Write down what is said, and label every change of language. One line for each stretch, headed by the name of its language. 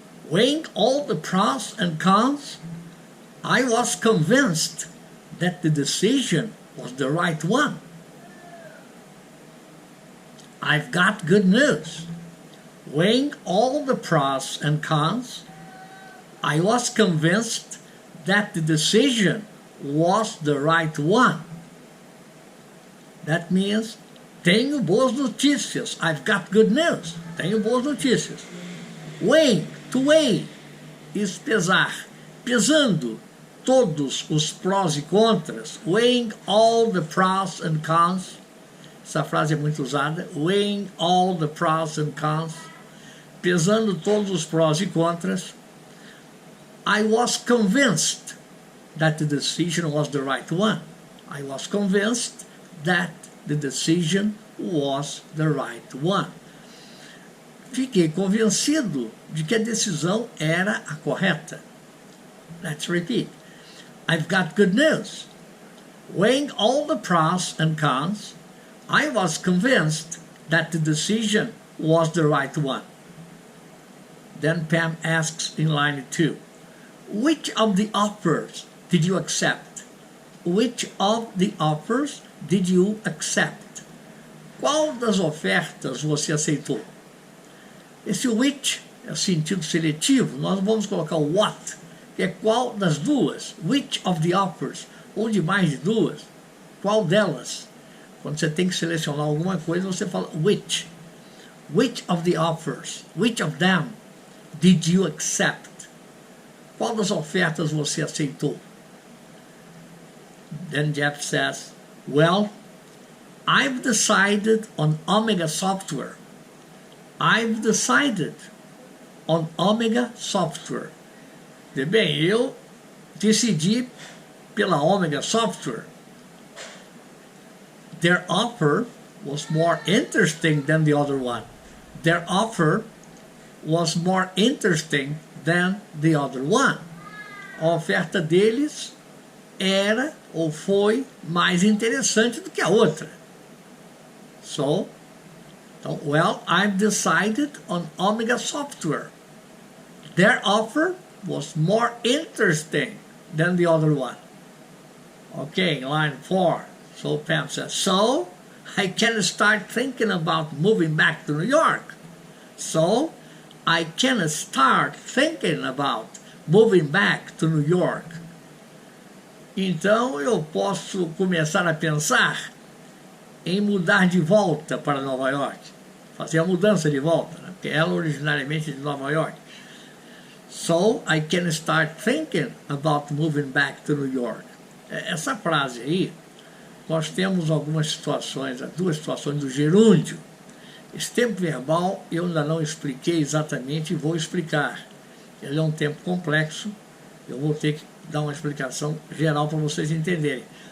English: Weighing all the pros and cons, I was convinced that the decision was the right one. I've got good news. Weighing all the pros and cons, I was convinced that the decision was the right one. That means,
Portuguese: tenho boas notícias.
English: I've got good news.
Portuguese: Tenho boas notícias.
English: Weighing, to weigh, is
Portuguese: pesar. Pesando todos os prós e contras.
English: Weighing all the pros and cons.
Portuguese: Essa frase é muito usada.
English: Weighing all the pros and cons.
Portuguese: Pesando todos os prós e contras.
English: I was convinced that the decision was the right one. I was convinced that the decision was the right one.
Portuguese: Fiquei convencido de que a decisão era a correta.
English: Let's repeat. I've got good news. Weighing all the pros and cons, I was convinced that the decision was the right one. Then Pam asks in line 2. Which of the offers did you accept? Which of the offers did you accept?
Portuguese: Qual das ofertas você aceitou? Esse which é o sentido seletivo. Nós vamos colocar o what, que é qual das duas.
English: Which of the offers?
Portuguese: Ou de mais de duas. Qual delas? Quando você tem que selecionar alguma coisa, você fala which.
English: Which of the offers? Which of them did you accept?
Portuguese: Qual das ofertas você aceitou?
English: Then Jeff says, well, I've decided on Omega Software. I've decided on Omega Software.
Portuguese: Bem, eu decidi pela Omega Software.
English: Their offer was more interesting than the other one. Their offer was more interesting than the other one.
Portuguese: A oferta deles era ou foi mais interessante do que a outra.
English: So, well, I've decided on Omega Software. Their offer was more interesting than the other one. Okay, line 4. So Pam says, so I can start thinking about moving back to New York. So I can start thinking about moving back to New York.
Portuguese: Então eu posso começar a pensar em mudar de volta para Nova York. Fazer a mudança de volta, né? Porque ela originariamente é de Nova York.
English: So I can start thinking about moving back to New York.
Portuguese: Essa frase aí, nós temos algumas situações, duas situações do gerúndio. Esse tempo verbal eu ainda não expliquei exatamente e vou explicar. Ele é um tempo complexo, eu vou ter que dar uma explicação geral para vocês entenderem.